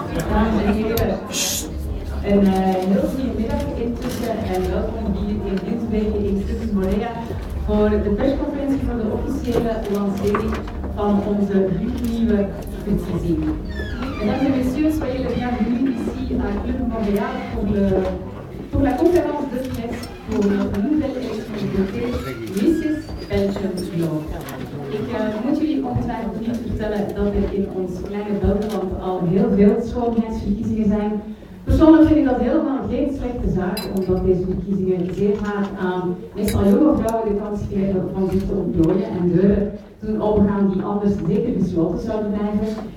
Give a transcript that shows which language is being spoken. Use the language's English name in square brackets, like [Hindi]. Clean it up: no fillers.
[Dutch] Dames en heren, een heel goede middag intussen en welkom hier in Linsbeke in Clubs Morea voor de persconferentie voor de officiële lancering van onze nieuwe verkiezing. [French] Mesdames et messieurs, soyez les bienvenus ici à Club Montréal pour la conférence de presse pour notre nouvelle élection de beauté Mrs. Belgium Glow. [Dutch] Ik moet jullie ongetwijfeld niet vertellen dat er in ons kleine buitenland al heel veel schoonheidsverkiezingen zijn. Persoonlijk vind ik dat helemaal geen slechte zaak, omdat deze verkiezingen zeer vaak aan meestal jonge vrouwen de kans geven van zich te ontplooien en deuren te doen opengaan die anders zeker gesloten zouden blijven.